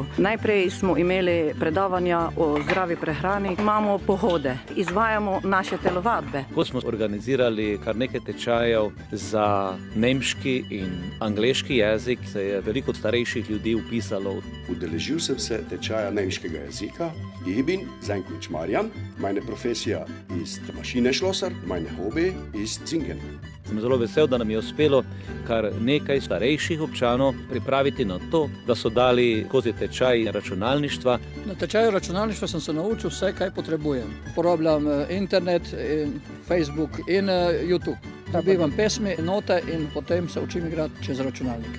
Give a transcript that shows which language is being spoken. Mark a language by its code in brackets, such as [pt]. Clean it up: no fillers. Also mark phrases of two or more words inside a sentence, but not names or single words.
[sl] Najprej smo imeli predavanja o zdravi prehrani, imamo pohode, izvajamo naše telovadbe. Ko smo organizirali kar nekaj tečajev za nemški in angleški jezik, se je veliko starejših ljudi upisalo. Udeležil sem se tečaja nemškega jezika. [de] Ich bin Zenkovič Marjan, meine Profesija ist Maschinenschlosser, meine Hobby ist Singen. [sl] Sem zelo vesel, da nam je uspelo kar nekaj starejših občanov pripraviti na to, da so dali skozi tečaj računalništva. Na tečaju računalništva sem se naučil vse, kaj potrebujem. Uporabljam internet, Facebook in YouTube. Nabivam pesmi, note in potem se učim igrati čez računalnik.